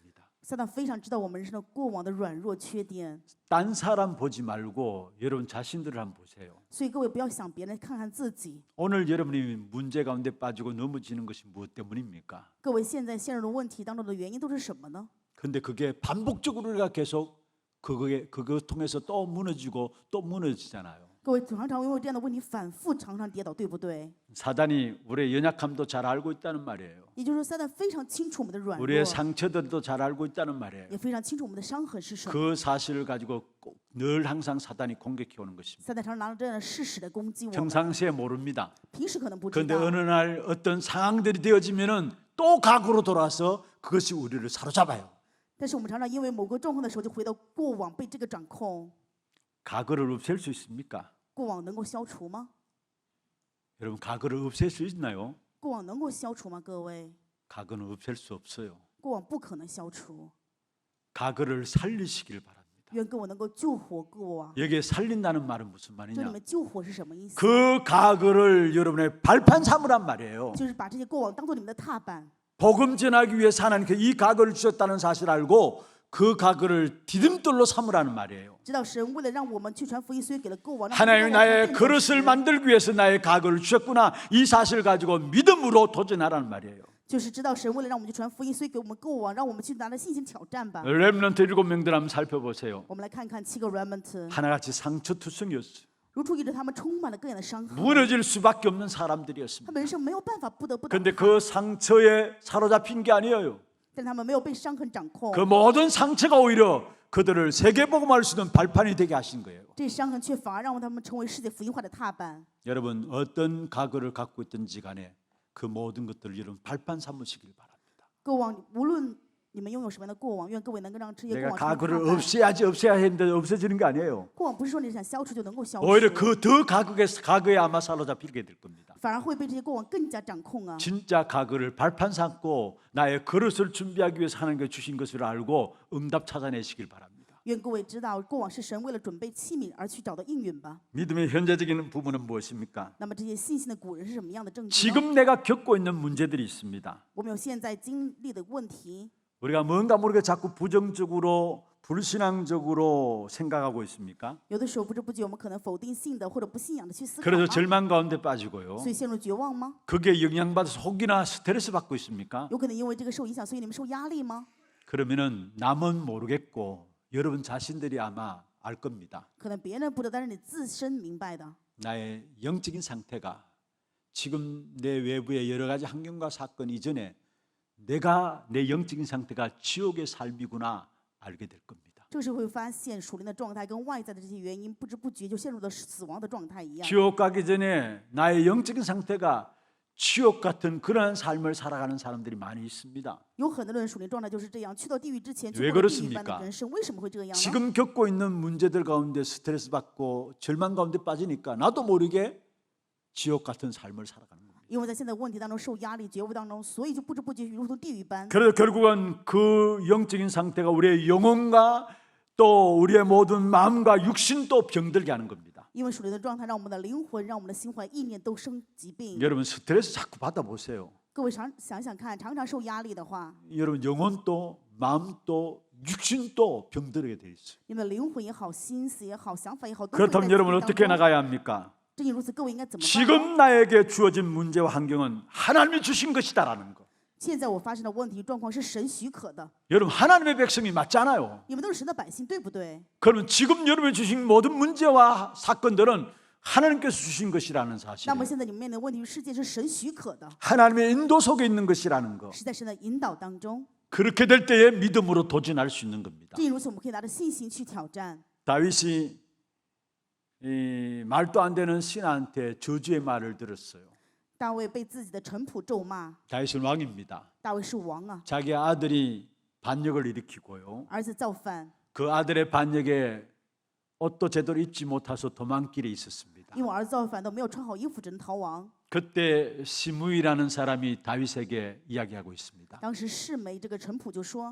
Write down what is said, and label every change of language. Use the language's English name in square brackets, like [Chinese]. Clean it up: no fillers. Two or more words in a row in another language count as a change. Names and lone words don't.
[Chinese] 撒旦非常知道我们人生的过往的软弱缺点， [Korean] 딴 사람 보지 말고 여러분 자신들을 한번 보세요. [Chinese] 所以各位不要想别人，看看自己。 [Korean] 오늘 여러분이 문제 가운데 빠지고 넘어지는 것이 무엇 때문입니까? [Chinese] 各位现在陷入的问题当中的原因都是什么呢？ [Korean] 근데 그게 반복적으로 우리가 계속 그거 통해서 또 무너지고 또 무너지잖아요. [Chinese] 各位常常因为这样的问题反复常常跌倒，对不对？ [Korean] 사단이 우리의 연약함도 잘 알고 있다는 말이에요. [Chinese] 也就是说，撒旦非常清楚我们的软弱， [Korean] 우리의 상처들도 잘 알고 있다는 말이에요. [Chinese] 也非常清楚我们的伤痕是什么。 [Korean] 그 사실을 가지고 늘 항상 사단이 공격해 오는 것입니다. [Chinese] 撒旦常常拿着这样的事实来攻击我们， [Korean] 평상시에 모릅니다. [Chinese] 平时可能不知 [Korean] 그런데 [Chinese] 道， [Korean] 어느 날 어떤 상황들이 되어지면은 또 과거로 돌아와서 그것이 우리를 사로잡아요. [Chinese] 但是我们常常因为某个状况的时候，就回到过往，被这个掌控。 [Korean] 과거를 없앨 수 있습니까? [Chinese] 过往能够消除吗？ [Korean] 여러분 과거를 없앨 수 있나요? [Chinese] 过往能够消除吗？各位， [Korean] 과거는 없앨 수 없어요. [Chinese] 过往不可能消除。 [Korean] 과거를 살리시길 바랍니다. [Chinese] 愿各位能够救活过往。 [Korean] 여기에 살린다는 말은 무슨 [Chinese] 这里 [Korean] 말이냐? [Chinese] 面救活是什么意思？ [Korean] 그 과거를 여러분의 발판 삼으란 말이에요. [Chinese] 就是把这些过往当做你们的踏板， [Korean] 복음 전하기 위해서 하나님께 이 과거를 주셨다는 사실을 알고 그 과거를 디딤돌로 삼으라는 말이에요. [Chinese] 知道神为了让我们去传福音，所以给了过往。让 [Korean] 하나님이 [Chinese] 过往 [Korean] 나의 [Chinese] 变成 [Korean] 그릇을 [Chinese] 实 [Korean] 만들기 위해서 나의 과거를 주셨구나. 이 사실을 가지고 믿음으로 도전하라는 말이에요. [Chinese] 就是知道神为了让我们去传福音，所以给我们过往，让我们去拿着信心挑战吧。 [Korean] 렘넌트 7명들 한번 살펴보세요. [Chinese] 我们来看看7个 remnant， [Korean] 하나같이 상처투성이었어요. [Chinese] 如出一辙，他们充满了各样的伤痕， [Korean] 무너질 수밖에 없는 [Chinese] 他 [Korean] 사람들이었습니다. [Chinese] 们人生没有办法不得不倒 [Korean] 그런데 [Chinese] 塌， [Korean] 그 상처에 사로잡힌 게 아니에요. [Chinese] 但他们没有被伤痕掌控 [Korean] 그 ， 모든 상처가 오히려 그들을 세계복음할 수 있는 발판이 되게 하신 거예요. [Chinese] 这伤痕却反而让他们成为世界福音化的踏板。 [Korean] 여러분 어떤 과거를 갖고 있든지 간에 그 모든 것들을 여러분 발판 삼으시길 바랍니다. [Chinese] 过往无论你们拥有什么样的过往，愿各位能够让这些过 [Korean] 내가 [Chinese] 往成为踏 [Korean] 과거를 [Chinese] 板。 [Korean] 없애야 했는데 없어지는 게 아니에요. [Chinese] 过往不是说你想消除就能够消除， [Korean] 오히려 그 더 과거에 아마 사로잡히게 될 겁니다. [Chinese] 反而会被这些过往更加掌控啊！ [Korean] 진짜 과거를 발판 삼고 나의 그릇을 준비하기 위해서 하나님께 주신 것을 알고 응답 찾아내시길 바랍니다. [Chinese] 愿各位知道，过往是神为了准备器皿而去找到应允吧。 [Korean] 믿음의 현재적인 부분은 무엇입니까? [Chinese] 那么这些信心的古人是什么样的证据呢？ [Korean] 지금 내가 겪고 있는 문제들이 있습니다. [Chinese] 我们有现在经历的问题， [Korean] 우리가 뭔가 모르게 자꾸 부정적으로 불신앙적으로 생각하고 있습니까? [Chinese] 有的时候不知不觉我们可能否定性的或者不信仰的去思考 [Korean] 그래서 [Chinese] 吗？ [Korean] 절망 가운데 빠지고요. [Chinese] 所以陷入绝望吗？ [Korean] 그게 영향받아서 혹이나 스트레스 받고 있습니까? [Chinese] 有可能因为这个受影响，所以你们受压力吗？ [Korean] 그러면은 남은 모르겠고 여러분 자신들이 아마 알 겁니다. [Chinese] 可能别人不知道，但是你自身明白的。 [Korean] 나의 영적인 상태가 지금 내 외부의 여러 가지 환경과 사건 이전에 내가 내 영적인 상태가 지옥의 삶이구나 알게 될 겁니다. [Chinese] 这个时候会发现属灵的状态跟外在的这些原因，不知不觉就陷入了死亡的状态一样。 [Korean] 지옥 가기 전에 나의 영적인 상태가 지옥 같은 그러한 삶을 살아가는 사람들이 많이 있습니다. [Chinese] 有很多人属灵状态就是这样，去到地狱之前就 [Korean] 왜 [Chinese] 过了地狱般 [Korean] 그렇습니까 [Chinese] 的人生，为什么会这样呢？ [Korean] 지금 겪고 있는 문제들 가운데 스트레스 받고 절망 가운데 빠지니까 나도 모르게 지옥 같은 삶을 살아가는 겁니다. [Chinese] 因为在现在问题当中受压力、觉悟当中，所以就不知不觉如同地狱般。 [Korean] 그래서 결국은 그 영적인 상태가 우리의 영혼과 또 우리의 모든 마음과 육신도 병들게 하는 겁니다. [Chinese] 因为属灵的状态让我们的灵魂、让我们的心怀意念都生疾病。 [Korean] 여러분 스트레스 자꾸 받아보세요. [Chinese] 各位想想看，常常受压力的话， [Korean] 여러분 영혼도 마음도 육신도 병들게 돼 있어요. [Chinese] 你们的灵魂也好、心思也好、想法也好，都会在 [Korean] 그렇다면 [Chinese] 疾 [Korean] 여러분 [Chinese] 病当 [Korean] 어떻게 [Chinese] 中。 [Korean] 나가야 합니까? [Chinese] 正因如此，各位应该怎么办呢？ [Korean] 지금 나에게 주어진 문제와 환경은 하나님이 주신 것이다라는 거. [Chinese] 现在我发生的问题状况是神许可的， [Korean] 여러분 하나님의 백성이 맞잖아요. [Chinese] 你们都是神的百姓，对不对？ [Korean] 그러면 지금 여러분이 주신 모든 문제와 사건들은 하나님께서 주신 것이라는 [Chinese] 那 [Korean] 사실. [Chinese] 么现在你们面临的问题，世界是神许可的， [Korean] 하나님의 인도 속에 있는 것이라는 거. [Chinese] 是在神的引导当中。 [Korean] 그렇게 될 때에 믿음으로 도전할 수 있는 겁니다. [Chinese] 正因如此，我们可以拿着信心去挑战。 [Korean] 다윗이 이 말도 안 되는 신하한테 저주의 말을 들었어요. [Chinese] 大卫被自己的臣仆咒骂， [Korean] 다윗은 왕입니다. [Chinese] 大卫是王啊， [Korean] 자기 아들이 반역을 일으키고요. [Chinese] 儿子造反， [Korean] 그 아들의 반역에 옷도 제대로 입지 못해서 도망길에 있었습니다. [Chinese] 因为儿子造反都没有穿好衣服，只能逃亡。 [Korean] 그때 시므이라는 사람이 다윗에게 이야기하고 있습니다. [Chinese] 当时示每这个臣仆就说